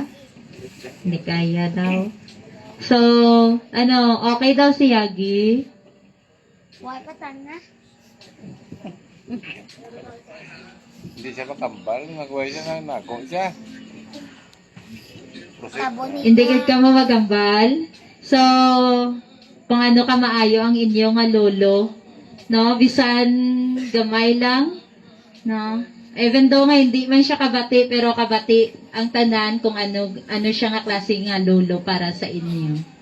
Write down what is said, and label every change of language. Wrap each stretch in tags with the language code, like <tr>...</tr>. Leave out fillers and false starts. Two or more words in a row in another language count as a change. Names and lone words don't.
<hil>Hindi kaya daw. So, okay daw si Yagi? Hindi siya makambal, magway siya na nako siya. Hindi ka mo magambal? So, kung ano ka maayo ang inyong nga lolo, no? Bisan gamay lang, no?</hil> <en>Even though</en> <hil>nga hindi man siya kabati, pero kabati ang tanan kung ano siya nga klase nga lolo para sa inyo.</hil>